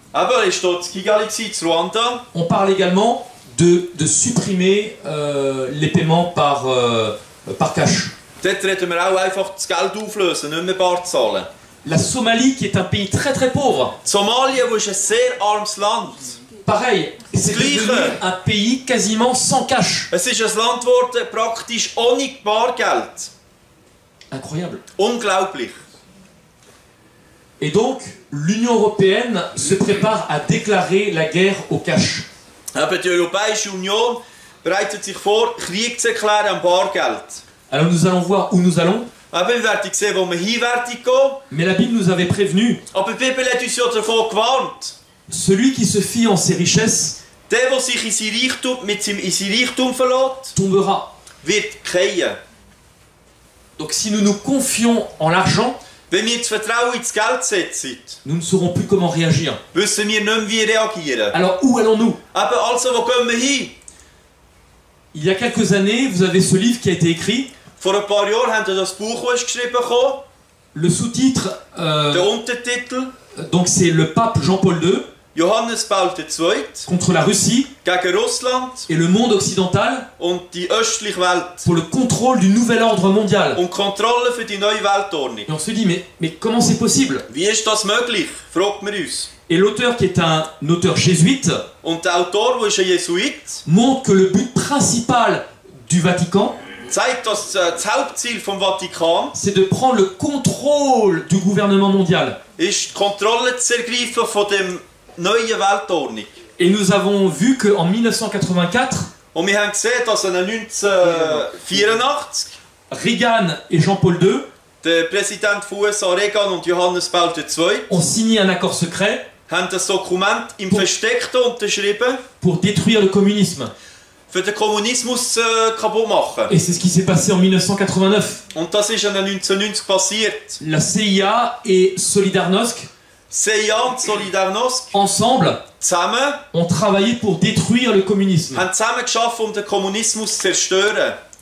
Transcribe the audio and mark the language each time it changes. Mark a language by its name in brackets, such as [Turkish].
[German] Aber ist dort in Kigali, in Ruanda. [French] on parle également de supprimer les paiements par cash. [German] Dort reden wir auch einfach das Geld auflösen, nicht mehr bar zahlen. [French] La Somalie, qui est un pays très très pauvre, [German] Somalia, wo ist ein sehr armes Land. [French] pareil, c'est devenu un pays quasiment sans cash. [German] Es ist ein Land geworden, praktisch ohne Bargeld. [French] Incroyable. [German] Unglaublich. [French] Et donc, l'Union européenne se prépare à déclarer la guerre au cash. [German] Aber die Europäische Union bereitet sich vor, Krieg zu erklären am Bargeld. [French] Alors nous allons voir où nous allons, [German] Aber wir werden sehen, wo wir hin werden gehen. [French] mais la Bible nous avait prévenu, [German] Aber die Bibel hat uns ja davon gewarnt. [French] celui qui se fie en ses richesses [German] Der sich in sein Reichtum verlässt, [French] tombera. [German] wird fallen. [French] Donc si nous nous confions en l'argent, [German] Wenn wir das Vertrauen ins Geld setzen, [French] nous ne saurons plus comment réagir. [German] wissen wir nicht mehr, wie reagieren. [French] Alors où allons-nous? [German] Aber also, wo gehen wir hin? [French] Il y a quelques années, vous avez ce livre qui a été écrit. [German] Vor ein paar Jahren haben wir das Buch geschrieben bekommen. [French] Le sous-titre, [German] Der Untertitel, [French] donc c'est le pape Jean-Paul II [German] Johannes Paul II [French] contre la Russie [German] gegen Russland [French] et le monde occidental [German] und die östliche Welt. [French] pour le contrôle du nouvel ordre mondial. [German] Und Kontrolle für die neue Weltordnung. [French] Et on se dit, mais comment c'est possible? [German] Wie ist das möglich? Fragt man uns. [French] Et l'auteur, qui est un auteur jésuite, [German] Und der Autor, der ist ein Jesuit, [French] montre que le but principal du Vatican, [German] zeigt, dass das Hauptziel vom Vatikan [French] c'est de prendre le contrôle du gouvernement mondial. [German] ist, die Kontrolle zu ergreifen von der neuen Weltordnung. [French] Et nous avons vu qu'en 1984, [German] Und wir haben gesehen, dass 1984 [French] Reagan et Jean-Paul II [German] der Präsident von USA Reagan und Johannes Paul II [French] ont signé un accord secret [German] haben das Dokument im Versteckten unterschrieben, [French] pour détruire le communisme. [German] für den Kommunismus kaputt machen. [French] Et c'est ce qui s'est passé en 1989. [German] Und das ist 1990 passiert. [French] La CIA et Solidarnosc, [German] CIA und Solidarnosc [French] ensemble, [German] zusammen [French] ont travaillé pour détruire le communisme. [German] haben zusammen geschafft, um den Kommunismus zu zerstören.